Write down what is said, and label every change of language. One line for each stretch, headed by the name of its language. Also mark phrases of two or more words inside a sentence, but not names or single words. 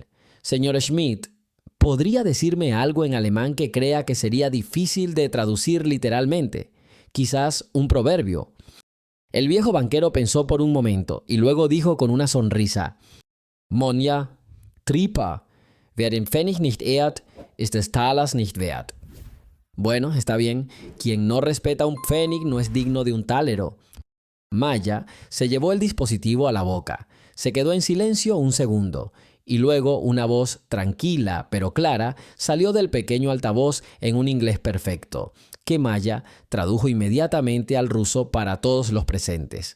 Spanish: «Señor Schmidt, ¿podría decirme algo en alemán que crea que sería difícil de traducir literalmente? Quizás un proverbio». El viejo banquero pensó por un momento y luego dijo con una sonrisa: «Monja, tripa.
German: Wer den Pfennig nicht ehrt, ist des Talers nicht wert».
Spanish: Bueno, está bien. Quien no respeta un pfennig no es digno de un tálero. Maya se llevó el dispositivo a la boca. Se quedó en silencio un segundo, y luego una voz tranquila pero clara salió del pequeño altavoz en un inglés perfecto, que Maya tradujo inmediatamente al ruso para todos los presentes.